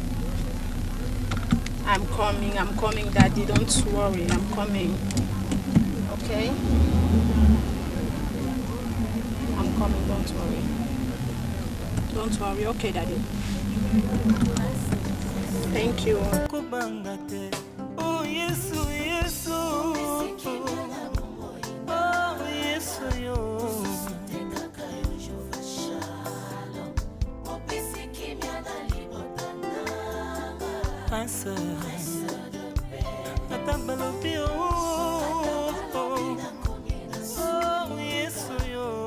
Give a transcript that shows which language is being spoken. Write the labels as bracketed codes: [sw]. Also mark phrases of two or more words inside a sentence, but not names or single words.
[en] I'm coming, Daddy. Don't worry. I'm coming. Okay? I'm coming. Don't worry. Okay, Daddy. Thank you. [ln] Kubanga te. Oh, Yesu, Yesu. Oh, Yesu, yo. Prince, ata balobi oh, oh, Yesu yo.